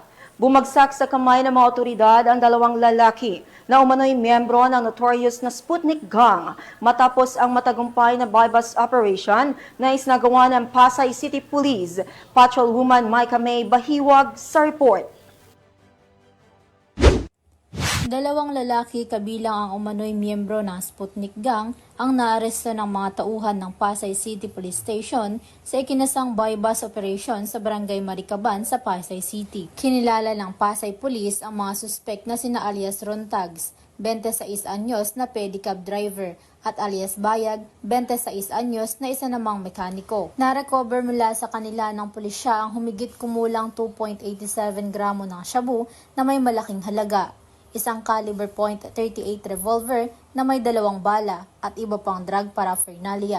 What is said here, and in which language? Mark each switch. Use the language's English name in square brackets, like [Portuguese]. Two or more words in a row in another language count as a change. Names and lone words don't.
[Filipino] Bumagsak sa kamay ng mga otoridad ang 2 lalaki na umano'y miyembro ng notorious na Sputnik Gang matapos ang matagumpay na [English] bypass operation [Filipino] na isinagawa ng Pasay City Police. Patrolwoman Micah May Bahiwag sa report. 2 lalaki kabilang ang umano'y miyembro ng Sputnik Gang ang naaresto ng mga tauhan ng Pasay City Police Station sa ikinasang [English] bypass operation [Filipino] sa Barangay Maricaban sa Pasay City. Kinilala ng Pasay Police ang mga suspect na sina alias Rontags, 26 anyos na pedicab driver, at alias Bayag, 26 anyos na isa namang mekaniko. Na-recover mula sa kanila ng pulisya ang humigit kumulang 2.87 gramo ng shabu na may malaking halaga, isang [English] caliber .38 revolver [Filipino] na may 2 bala at iba pang [English] drug paraphernalia.